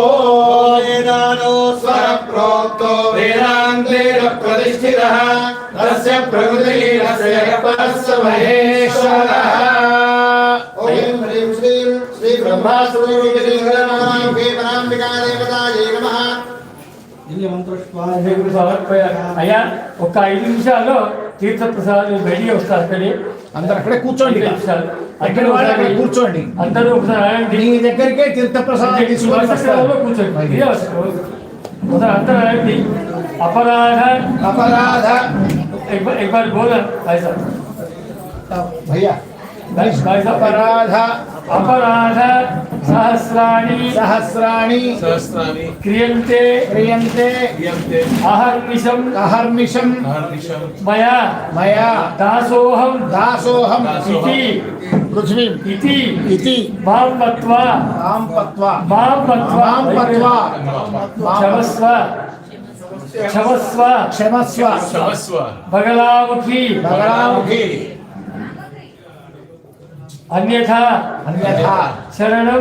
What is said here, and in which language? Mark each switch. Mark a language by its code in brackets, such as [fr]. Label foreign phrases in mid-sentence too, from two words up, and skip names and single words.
[sa] वेदानो स्वर प्रोक्तो वेदान्तेन प्रतिष्ठितः तस्य प्रकृतिः तस्य परस्य महेश्वरः ॐ ह्रीं श्रीं श्री ब्रह्मास्त्ररूपिणी पराम्बिका देवतायै नमः [te] అయ్యా ఒక 5 నిమిషాల్లో తీర్థ ప్రసాదం బయటికి వస్తారు అక్కడి అందరు అక్కడే కూర్చోండి అక్కడ అక్కడ కూర్చోండి అందరూ ఒకసారి నీ దగ్గరికే తీర్థప్రసాదం తీసుకొని వస్తారు. కూర్చోండి ఒకసారి అందరూ రండి. అపరాధ [sa] अपराध [hi] एक बार बोला भाई साहब भैया भाई साहब [sa] अपराध अपराध सहस्राणि सहस्राणि क्रियन्ते क्रियन्ते अहर्निशं मया मया दासोऽहं इति पृथ्वीं इति मां मत्वा क्षमस्व बगलामुखी अन्यथा शरणं